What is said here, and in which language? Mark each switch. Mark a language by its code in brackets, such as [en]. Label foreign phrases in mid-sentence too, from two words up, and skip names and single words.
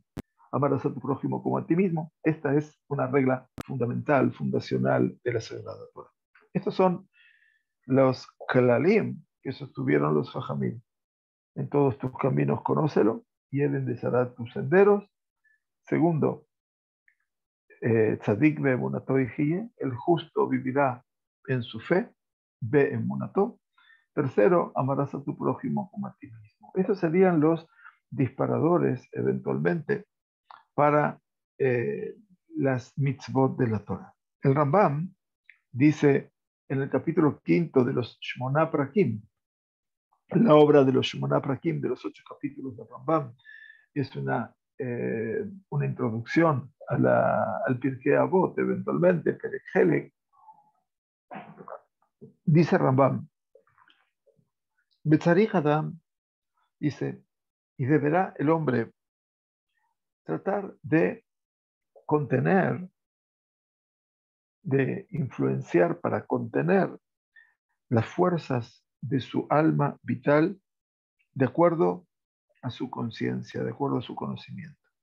[es] Amarás a tu prójimo como a ti mismo. Esta es una regla fundamental, fundacional de la Sagrada Torah. Estos son los klalim que sostuvieron los Jajamim. En todos tus caminos conócelo y él enderezará tus senderos. Segundo, [he] צדיק באמונתו יחיה, [es] el justo vivirá en su fe, be'emunato. Tercero, amarás a tu prójimo como a ti mismo. Estos serían los disparadores eventualmente para las mitzvot de la Torah. El Rambam dice en el capítulo 5 de los Shmoná Prakim, la obra de los Shmoná Prakim, de los 8 capítulos del Rambam, es una introducción al Pirkei Avot, eventualmente, Perek Helek. Dice Rambam, [he] וצריך אדם, [es] dice, y deberá el hombre tratar de contener, de influenciar para contener las fuerzas de su alma vital de acuerdo a su conciencia, de acuerdo a su conocimiento.